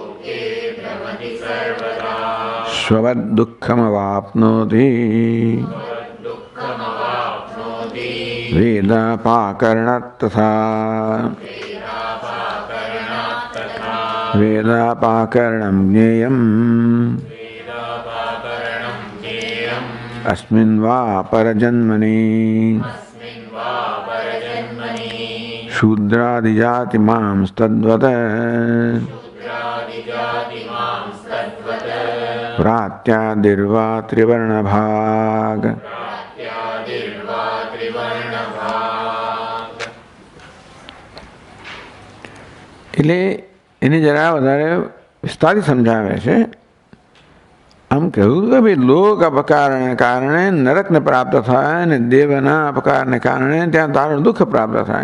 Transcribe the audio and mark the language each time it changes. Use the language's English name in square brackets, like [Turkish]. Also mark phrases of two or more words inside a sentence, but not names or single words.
[Sanskrit] સ્વવદ દુઃખમવાપ્નોતિ વેદાપાકરણાત તથા વેદાપાકરણમ જ્ઞેયમ अस्मिन् वा परजन्मनि शूद्रादिजाति मांस्तद्वत् व्रात्यादिर्वा त्रिवर्णभाग. [Gujarati] એટલે એને જરા વધારે વિસ્તારથી સમજાવે છે. આમ કહ્યું કે ભાઈ લોક અપકારને કારણે નરકને પ્રાપ્ત થાય અને દેવના અપકારને કારણે ત્યાં તારું દુઃખ પ્રાપ્ત થાય.